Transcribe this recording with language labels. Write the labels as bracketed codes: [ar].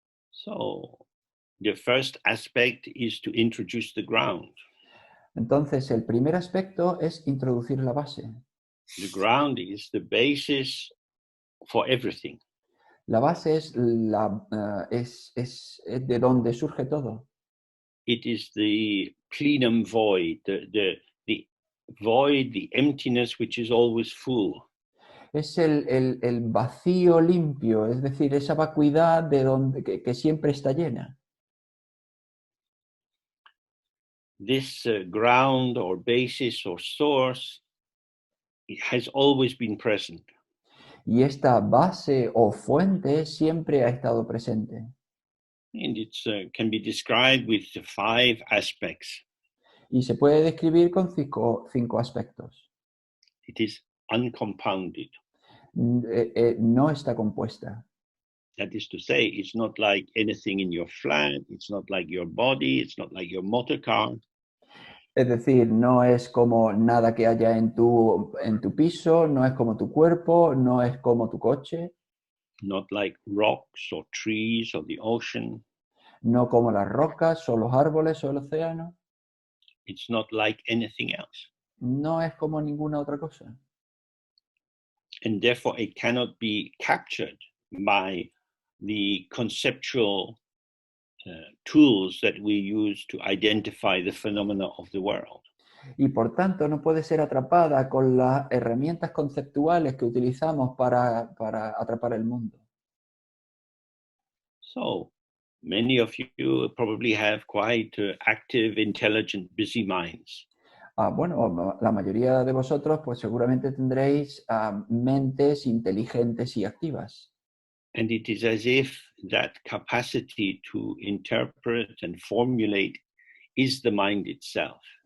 [en] So the first aspect is to introduce the ground. [es] Entonces, el primer aspecto es introducir la base. [en] The ground is the basis for everything. [es] La base es de donde surge todo. [en] It is the plenum void, the void, the emptiness which is always full. [es] Es el vacío limpio, es decir, esa vacuidad de que siempre está llena. [en] This ground or basis or source, it has always been present. [es] Y esta base o fuente siempre ha estado presente. [en] And it can be described with the 5 aspects. [es] Y se puede describir con cinco aspectos. [en] It is uncompounded. [es] No está compuesta. [en] That is to say, it's not like anything in your flat, it's not like your body, it's not like your motor car. [es] Es decir, no es como nada que haya en tu piso, no es como tu cuerpo, no es como tu coche. [en] Not like rocks or trees or the ocean. [es] No como las rocas o los árboles o el océano. [en] It's not like anything else. [es] No es como ninguna otra cosa. [en] And therefore it cannot be captured by the conceptual tools that we use to identify the phenomena of the world. [es] Y por tanto no puede ser atrapada con las herramientas conceptuales que utilizamos para atrapar el mundo. [en] So many of you probably have quite active, intelligent, busy minds. [es] Bueno, la mayoría de vosotros pues seguramente tendréis mentes inteligentes y activas. [en] And it is as if that capacity to interpret and formulate is the mind itself.